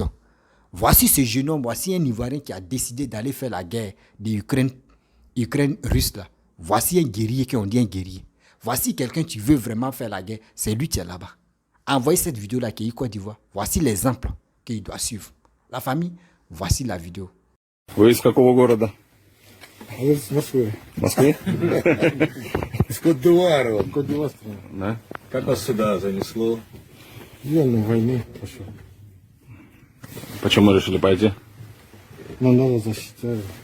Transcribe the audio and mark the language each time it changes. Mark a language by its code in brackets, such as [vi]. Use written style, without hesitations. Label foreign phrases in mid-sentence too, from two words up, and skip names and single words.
[fr] Voici ce jeune homme, voici un Ivoirien qui a décidé d'aller faire la guerre de Ukraine russe là. Voici un guerrier qui on dit un guerrier. Voici quelqu'un qui veut vraiment faire la guerre, c'est lui qui est là-bas. Envoyez cette vidéo là Kei Côte d'Ivoire. Voici l'exemple qu'il doit suivre. La famille, voici la vidéo. [ru] Вы из какого города? Из Москвы. В Москве? Из Кот-д'Ивуара. Кот-д'Ивуар. Да. Как вас сюда занесло? Я на войне пошел. Почему решили пойти? Но надо защищать.